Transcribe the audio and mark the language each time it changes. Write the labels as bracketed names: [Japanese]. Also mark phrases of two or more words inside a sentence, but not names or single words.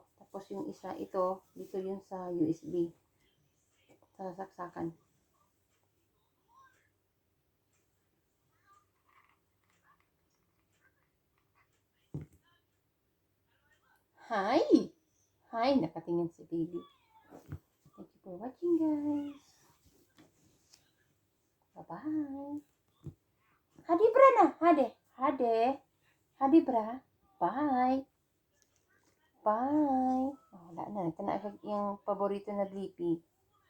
[Filipino] Tapos yung isa, ito, dito yun sa USB. Sa saksakan. Hi! Hi! Nakatingin si baby. [English] Thank you for watching, guys. Bye-bye. Hadi bra na. Hadi. Hadi. [Filipino] Hadi bra. Bye. Bye. Oh, wala na. Ito na yung paborito na Blippi.